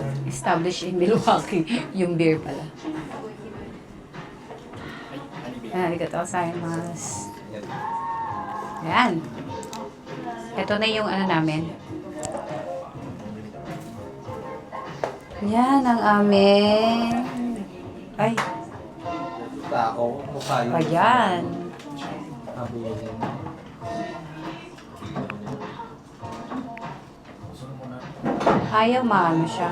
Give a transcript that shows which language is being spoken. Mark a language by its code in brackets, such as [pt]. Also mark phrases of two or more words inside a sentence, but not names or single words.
[en] Established in Milwaukee. [tl] Yung beer pala. [ja] ありがとうございます. [tl] Ayan. Ito na yung ano namin. Yan ang amin. Ay. Ayan. Ayaw maano siya.